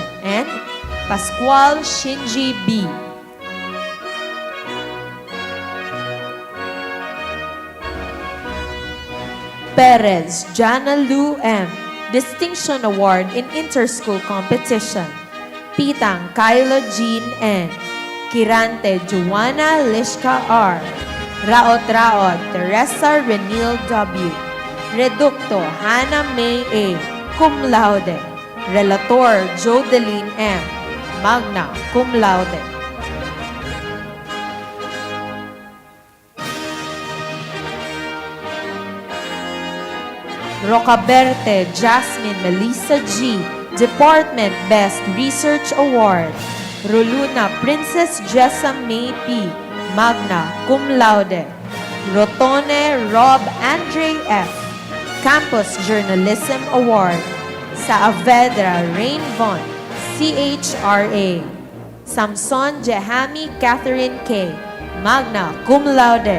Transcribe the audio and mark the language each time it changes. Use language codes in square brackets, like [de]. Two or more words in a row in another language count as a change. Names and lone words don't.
[en] And Pascual Shinji B. Perez Jana Lu M. Distinction Award in Interschool Competition. Pitang Kyla Jean N. Kirante Joanna Lishka R. Raot Teresa Renil W. Reducto Hannah May A. Cum Laude. Relator Jodeline M. Magna Cum Laude. Rocaberte Jasmine Melissa G. Department Best Research Award. Roluna Princess Jessa May P. Magna Cum Laude. Rotone Rob Andre F. Campus Journalism Award. Saavedra Rain Von. CHRA. Samson Jehami Catherine K. Magna Cum Laude.